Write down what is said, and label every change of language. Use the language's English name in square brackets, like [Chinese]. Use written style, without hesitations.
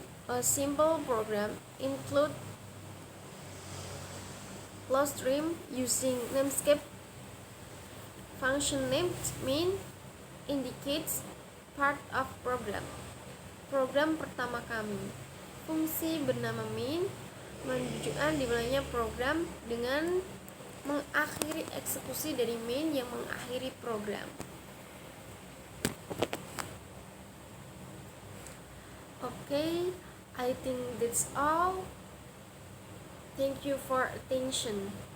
[English] A simple program include load stream using namescape. Function named main indicates part of program. [Indonesian] Program pertama kami. Fungsi bernama main menunjukkan dimulainya program dengan mengakhiri eksekusi dari main yang mengakhiri program. [English] Okay, I think that's all. Thank you for attention.